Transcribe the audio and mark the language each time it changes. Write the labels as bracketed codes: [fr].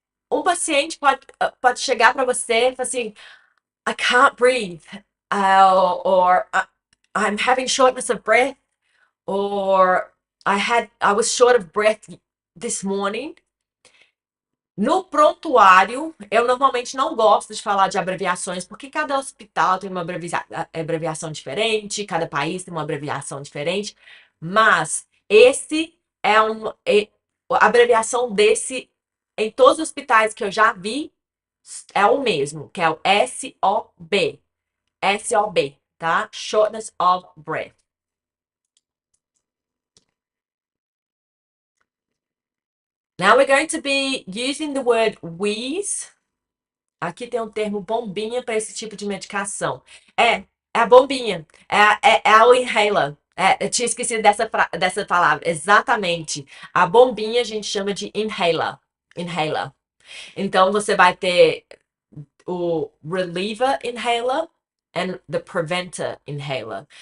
[pt] Um paciente pode chegar para você e falar assim, [en] I can't breathe, or I'm having shortness of breath, or I was short of breath this morning. [pt] No prontuário, eu normalmente não gosto de falar de abreviações, porque cada hospital tem uma abreviação diferente, cada país tem uma abreviação diferente, mas esse a abreviação desse, em todos os hospitais que eu já vi, é o mesmo, que é o SOB. [en] SOB, tá? Shortness of breath. Now we're going to be using the word wheeze. [pt] Aqui tem um termo bombinha para esse tipo de medicação. É a bombinha. É o inhaler. Eu tinha esquecido dessa palavra. Exatamente. A bombinha a gente chama de inhaler. Inhaler. Então você vai ter o [en] reliever inhaler and the preventer inhaler.